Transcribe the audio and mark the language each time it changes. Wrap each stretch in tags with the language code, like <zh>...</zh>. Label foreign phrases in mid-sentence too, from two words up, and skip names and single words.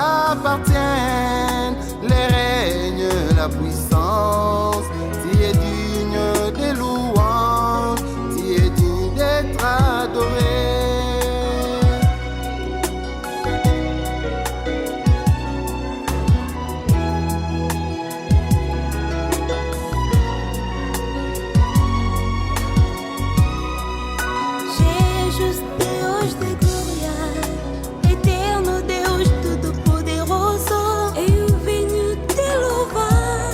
<fr>t'appartiennent les règnes, la puissance. Tu es digne des louanges, tu es digne d'être adoré.</fr> <pt>Jesus, Deus de glória, eterno Deus todo-poderoso, eu venho te louvar,</pt>